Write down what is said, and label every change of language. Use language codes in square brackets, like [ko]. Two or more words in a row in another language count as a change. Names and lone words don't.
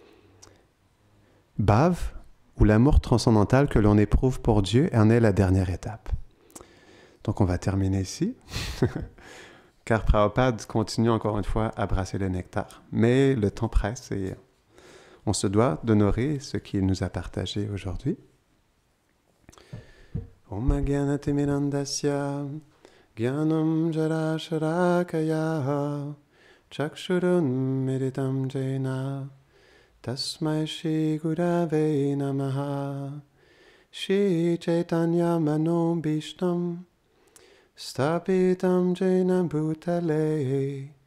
[fr] Bhāv, ou l'amour transcendantal que l'on éprouve pour Dieu, en est la dernière étape. Donc on va terminer ici, car Prabhupada continue encore une fois à brasser le nectar. Mais le temps presse et on se doit d'honorer ce qu'il nous a partagé aujourd'hui. [sa] Om Gyanatimirandasya Gyanam Jarasharakaya Chakshurun Miritam Jena Tasmai Shri Gurave Namaha Shri Chaitanya Mano Bhishtam Stapitam Jena Bhutale